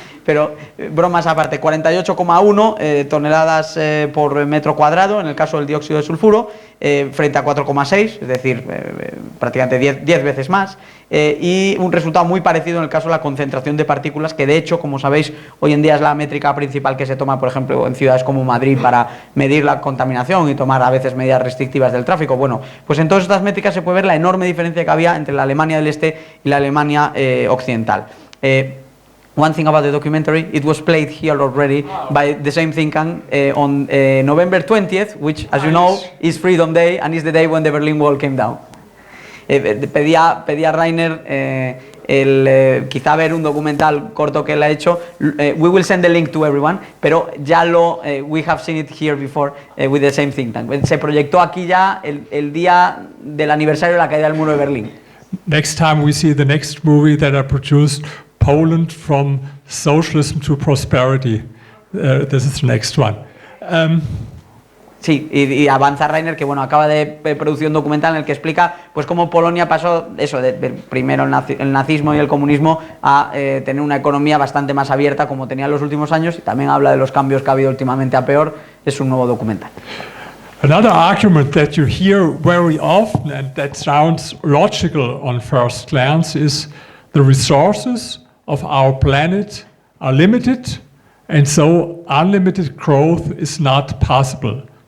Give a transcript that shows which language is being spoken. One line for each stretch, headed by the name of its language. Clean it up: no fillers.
Spanish: Pero bromas aparte, 48,1 toneladas por metro cuadrado en el caso del dióxido de sulfuro, frente a 4,6, es decir, prácticamente 10 veces más, y un resultado muy parecido en el caso de la concentración de partículas, que de hecho, como sabéis, hoy en día es la métrica principal que se toma, por ejemplo, en ciudades como Madrid para medir la contaminación y tomar a veces medidas restrictivas del tráfico. Bueno, pues en todas estas métricas se puede ver la enorme diferencia que había entre la Alemania del Este y la Alemania occidental.
English: One thing about the documentary, it was played here already by the same think tank on November 20th, which, as you know, is Freedom Day and is the day when the Berlin Wall came down.
Spanish: Pedía a Rainer quizá ver un documental corto que él ha hecho.
English: We will send the link to everyone,
Spanish: pero ya
English: we have seen it here before with the same think tank.
Spanish: Se proyectó aquí ya el día del aniversario de la caída del muro de Berlín.
English: Next time we see the next movie that I produced, Poland from Socialism to Prosperity. This is the next one.
Spanish: Sí, y avanza Rainer que bueno, acaba de producir un documental en el que explica pues cómo Polonia pasó eso de primero el nazismo y el comunismo a tener una economía bastante más abierta como tenía en los últimos años, y también habla de los cambios que ha habido últimamente a peor. Es un nuevo documental.
English: Another argument that you hear very often and that sounds logical on first glance is the resources of our planet are limited, and so unlimited growth is not possible.